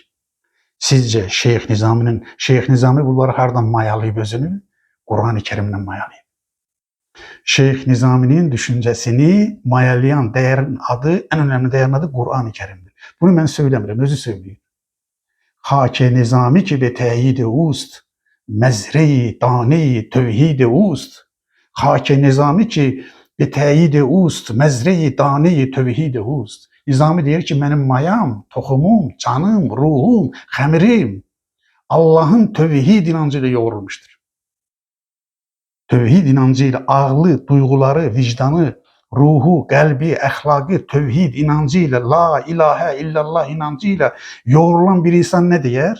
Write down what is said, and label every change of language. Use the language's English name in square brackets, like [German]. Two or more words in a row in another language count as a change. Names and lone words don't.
[Azerbaijani] Sizcə Şeyx Nizami bunları hardan mayalayıb özünü? Qur'an-ı Kərimdən mayalayıb. Şeyx Nizaminin düşüncəsini mayalayan dəyərin adı, ən önəmli dəyərin adı Qur'an-ı Kərimdir. Bunu mən söyləmirəm, özü söyləyir. [Persian] خاک نظامی که به تایید اوست, مزرع دانه توحید اوست. خاک نظامی که به تایید اوست, مزرع دانه توحید اوست. [Azerbaijani] Nizami deyir ki, mənim mayam, toxumum, canım, ruhum, xəmirim Allahın tövhid inancı ilə yoğrulmuşdur. Tövhid inancı ilə ağlı, duyğuları, vicdanı, ruhu, qəlbi, əxlaqı, tövhid inancı ilə, [Arabic] لا إله إلا الله [Azerbaijani] inancı ilə yoğrulan bir insan nə deyər?